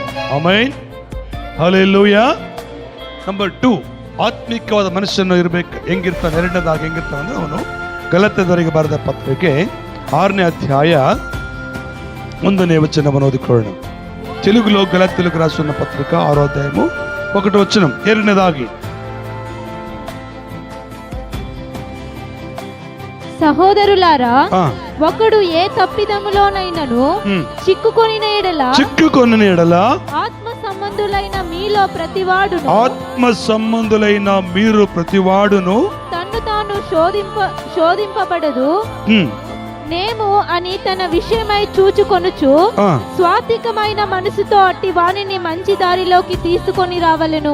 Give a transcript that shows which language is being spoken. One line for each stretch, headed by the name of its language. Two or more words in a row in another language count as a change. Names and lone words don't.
Kannada: ಆಮೆನ್. ಹಲ್ಲೆಲೂಯಾ. ನಂಬರ್ 2, ಆತ್ಮಿಕವಾದ ಮನುಷ್ಯನು ಇರಬೇಕು. ಹೆಂಗಿರ್ತಾನೆ? ಎರಡನೇದಾಗಿ ಹೆಂಗಿರ್ತಾನೆ ಅಂದ್ರೆ ಅವನು ಗಲಾತ್ಯದವರಿಗೆ ಬರೆದ ಪತ್ರಿಕೆ 6ನೇ ಅಧ್ಯಾಯ 1ನೇ ವಚನವನ್ನು ಓದಿಕೊಳ್ಳೋಣ.
Telugu: తెలుగులో గలాతీయులకు రాసిన పత్రిక 6వ అధ్యాయము 1వ వచనం.
Kannada: ಎರಡನೇದಾಗಿ,
Telugu: సహోదరులారా, ఒకడు ఏ తప్పిదములోనైనను చిక్కుకొనిన ఎడల ఆత్మ సంబంధులైన మీరు ప్రతివాడును తన్ను తాను శోధింపబడదు నేము అని తన విషయమై చూచుకొనుచు స్వాత్వికమైన మనసుతో అట్టి వానిని మంచి దారిలోకి తీసుకొని రావలెను.